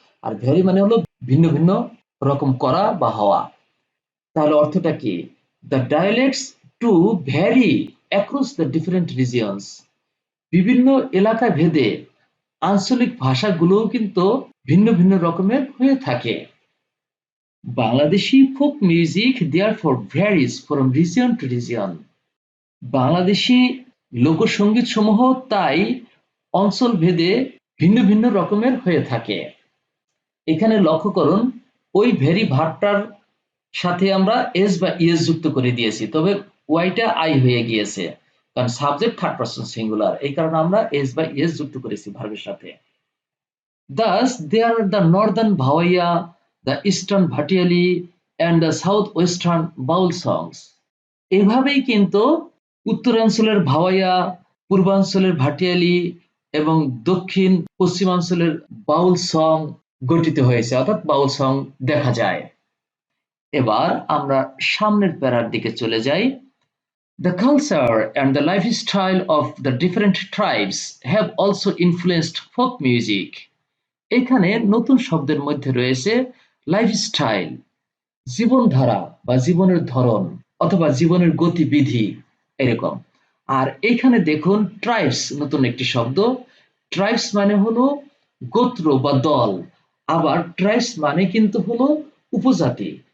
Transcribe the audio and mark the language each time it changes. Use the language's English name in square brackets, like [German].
[Bangla] আর vary মানে হলো ভিন্ন ভিন্ন রকম করা বা হওয়া। তাহলে অর্থটা কি? [English] the dialects to vary across the different regions, [Bangla] বিভিন্ন এলাকা ভেদে আঞ্চলিক ভাষাগুলোও কিন্তু ভিন্ন ভিন্ন রকমের হয়ে থাকে। [English] Bangladeshi folk music therefore varies from region to region. [Bangla] Bangladeshi লোকসঙ্গীত সমূহ তাই অঞ্চল ভেদে ভিন্ন ভিন্ন রকমের হয়ে থাকে। এখানে লক্ষ্য করুন ওই ভেরি ভার্বটার সাথে আমরা এস বা ইএস যুক্ত করে দিয়েছি, তবে ওয়াইটা আই হয়ে গিয়েছে, কারণ সাবজেক্ট থার্ড পারসন সিঙ্গুলার, এই কারণে আমরা এস বা ইএস যুক্ত করেছি ভার্বের সাথে। [English] Thus there are the northern Bhawaiya, the eastern Bhatiali and the southwestern Baul songs. [Bangla] এভাবেই কিন্তু উত্তরাঞ্চলের ভাওয়াইয়া, পূর্বাঞ্চলের ভাটিয়ালি এবং দক্ষিণ পশ্চিমাঞ্চলের বাউল সং গঠিত হয়েছে, অর্থাৎ বাউল সং দেখা যায়। এবার আমরা সামনের প্যারার দিকে চলে যাই। [English] The culture and the lifestyle of the different tribes have also influenced folk music. [Bangla] এখানে নতুন শব্দের মধ্যে রয়েছে লাইফস্টাইল, জীবনধারা বা জীবনের ধরন অথবা জীবনের গতিবিধি এরকম। আর এখানে দেখুন ট্রাইবস, নতুন একটি শব্দ। ট্রাইবস মানে হলো গোত্র বা দল, আবার ট্রাইবস মানে কিন্তু হলো উপজাতি।